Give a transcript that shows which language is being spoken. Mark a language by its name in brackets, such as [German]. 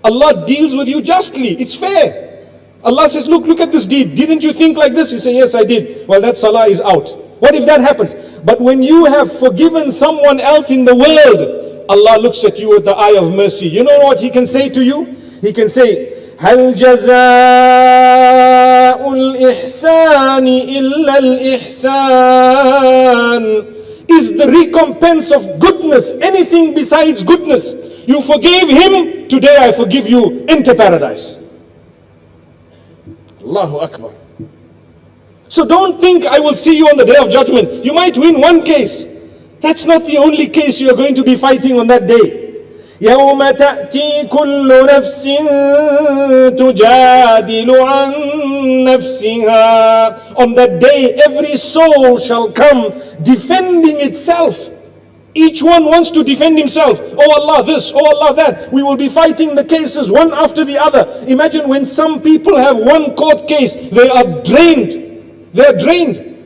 [English] Allah deals with you justly. It's fair. Allah says, look at this deed. Didn't you think like this? You say, yes, I did. Well, that salah is out. What if that happens? But when you have forgiven someone else in the world, Allah looks at you with the eye of mercy. You know what He can say to you? He can say, [Arabic] هل جزاء الإحسان إلا الإحسان? [English] Is the recompense of goodness anything besides goodness? You forgave him, today I forgive you, enter paradise. Allahu Akbar. So don't think I will see you on the day of judgment. You might win one case. That's not the only case you are going to be fighting on that day. [Arabic] يوم تأتي كل نفس تجادل عن نفسها. [English] On that day, every soul shall come defending itself. Each one wants to defend himself. Oh Allah this, oh Allah that. We will be fighting the cases one after the other. Imagine when some people have one court case, they are drained. They are drained.